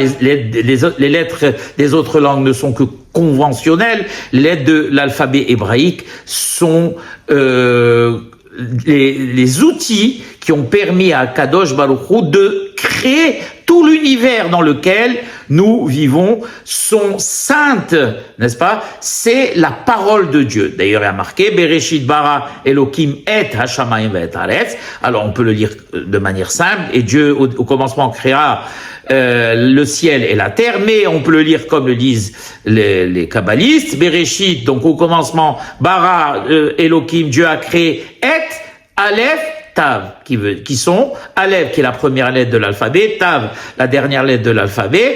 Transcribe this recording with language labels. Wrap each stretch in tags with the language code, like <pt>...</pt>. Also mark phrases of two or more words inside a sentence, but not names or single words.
<fr>Les lettres des autres langues ne sont que conventionnelles, les lettres de l'alphabet hébraïque sont les outils qui ont permis à</fr> <he>קדוש ברוך הוא</he> <fr>de créer tout l'univers dans lequel nous vivons sont saintes, n'est-ce pas? C'est la parole de Dieu. D'ailleurs, il y a marqué</fr> <he>בראשית ברא אלהים את השמים ואת הארץ.</he> <fr>Alors, on peut le lire de manière simple. Et Dieu, au commencement, créa le ciel et la terre, mais on peut le lire comme le disent les kabbalistes. Bereshit, donc au commencement,</fr> <he>ברא אלהים,</he> <fr>Dieu a créé et Aleph, Tav, qui sont Aleph, qui est la première lettre de l'alphabet, Tav, la dernière lettre de l'alphabet.</fr>